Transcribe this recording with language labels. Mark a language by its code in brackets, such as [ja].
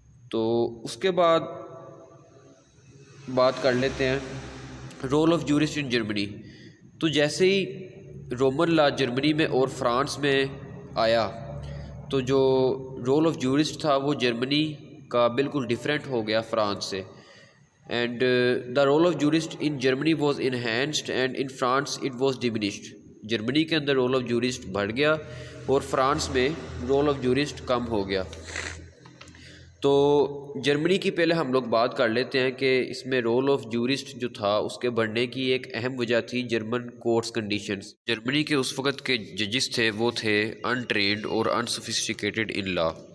[ur] تو اس کے بعد بات کر لیتے ہیں رول آف جورسٹ [en] In Germany. [ur] تو جیسے ہی رومن لا جرمنی میں اور فرانس میں آیا تو جو رول آف جورسٹ تھا وہ جرمنی کا بالکل ڈیفرنٹ ہو گیا فرانس سے. [en] and the role of jurist in Germany was enhanced and in France it was diminished. [ur] Germany کے اندر رول آف جورسٹ بڑھ گیا اور فرانس میں رول آف جورسٹ کم ہو گیا. تو جرمنی کی پہلے ہم لوگ بات کر لیتے ہیں کہ اس میں رول آف جورسٹ جو تھا اس کے بڑھنے کی ایک اہم وجہ تھی جرمن کورٹس کنڈیشنز. جرمنی کے اس وقت کے ججز تھے وہ تھے [en] انٹرینڈ [ur] اور [en] Unsophisticated in law.